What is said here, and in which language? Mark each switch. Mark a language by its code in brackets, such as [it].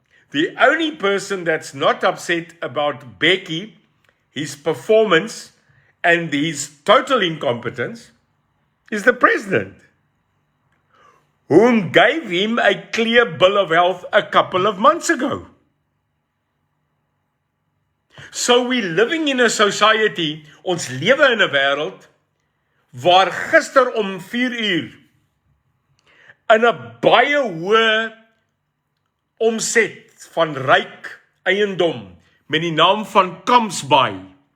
[en] The only person that's not upset about Beki, his performance, and his total incompetence, is the president, whom gave him a clear bill of health a couple of months ago. So we're living in a society, [af] ons lewe in 'n wêreld, waar gister om 4 uur, in 'n baie hoë omset van ryk eiendom, met die naam van Kamsbaai.